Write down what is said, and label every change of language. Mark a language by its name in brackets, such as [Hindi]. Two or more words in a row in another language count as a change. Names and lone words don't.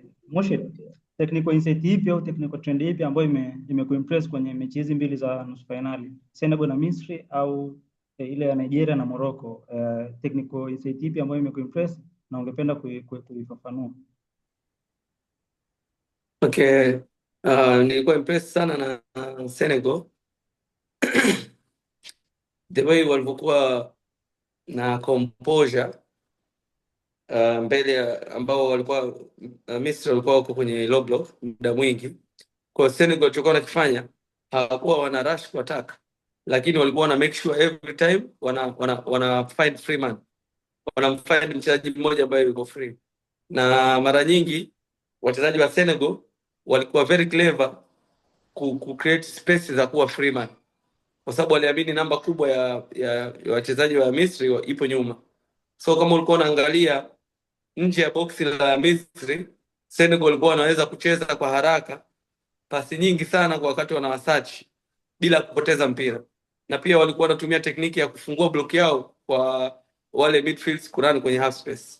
[Swahili] Moshi, [English] technical insight [Swahili] ipi au [English] technical trend [Swahili] ipi ambayo imekuimpress kwenye mechi hizi mbili za nusu finali, Senegal na Misri au ile ya Nigeria na Morocco? [English] Technical insight [Swahili] ipi ambayo imekuimpress na ungependa kuifafanua? Okay, nilikuwa impressed sana na Senegal [English] the way [Swahili] walivyokuwa na composure mbele ambao walikuwa Misri walikuwa wako kwenye [English] low block [Swahili] muda mwingi. Kwa Senegal walikuwa wanakifanya, hawakuwa wana rush kwa attack, lakini walikuwa wana [English] make sure every time [Swahili] wana [English] find free man, [Swahili] wanamfind mchezaji mmoja ambaye yuko free. Na mara nyingi wachezaji wa Senegal walikuwa [English] very clever [Swahili] ku [English] create spaces [Swahili] za kuwa [English] free man, [Swahili] kwa sababu waliamini namba kubwa ya wachezaji wa Misri ipo nyuma. So kama ulikuwa unaangalia nje ya boxi la Misri, Senegal walikuwa wanaweza kucheza kwa haraka pasi nyingi sana kwa wakati wanawasearch bila kupoteza mpira, na pia walikuwa wanatumia tekniki ya kufungua block yao kwa wale midfields kurun kwenye [English] half space.